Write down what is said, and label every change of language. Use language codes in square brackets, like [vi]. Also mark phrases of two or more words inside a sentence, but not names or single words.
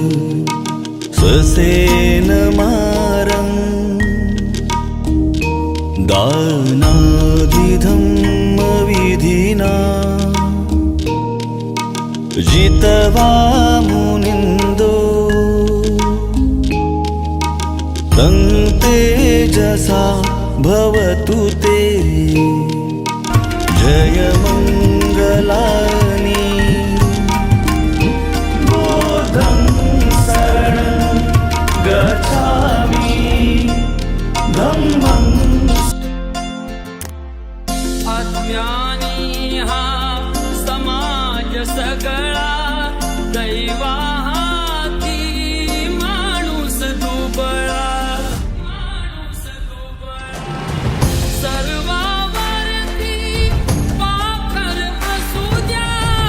[pi] ससेनमारं दानादिधम्मविधिना जितवा मुनिन्दो तं तेजसा भवतु ते जयमङ्गलानि बोधं शरणं गच्छामि धम्मं [mr] अज्ञानी हा समाज सगळा दैवा हाती माणूस दुबळा सर्वावरती पाखर असू द्या